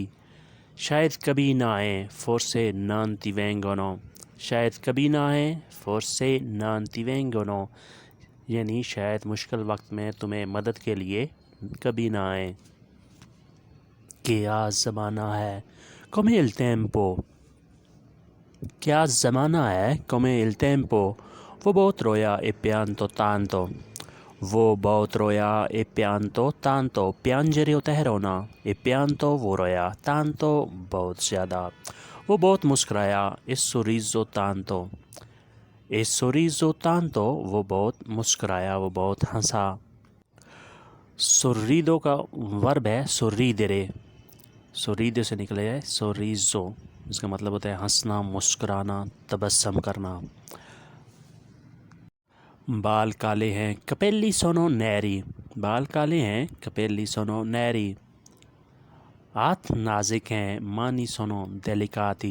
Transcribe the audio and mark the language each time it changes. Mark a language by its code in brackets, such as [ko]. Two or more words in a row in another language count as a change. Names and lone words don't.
[ur] شاید کبھی نہ آئے, [it] forse non ti vengono. [ur] شاید کبھی نہ آئے, [it] forse non ti vengono, [ur] یعنی شاید مشکل وقت میں تمہیں مدد کے لیے کبھی نہ آئے. کیا زمانہ ہے. [it] come il tempo। [ur] کیا زمانہ ہے. [it] come il tempo। [ur] وہ بہت رویا [it] e pianto tanto। [ur] وہ بہت رویا [it] e pianto tanto। [ur] piangere ہوتا ہے رونا, [it] e pianto [ur] وہ رویا, tanto بہت زیادہ. وہ بہت مسکرایا [it] e sorriso tanto। e sorriso tanto [ur] وہ بہت مسکرایا، وہ بہت ہنسا. sorrido کا ورب ہے sorridere। sorrido سے نکلے ہے sorriso, اس کا مطلب ہوتا ہے ہنسنا، مسکرانا، تبسم کرنا. بال کالے ہیں [it] capelli sono neri. [ur] بال کالے ہیں [it] capelli sono neri. [ur] ہاتھ نازک ہیں [it] mani sono delicate.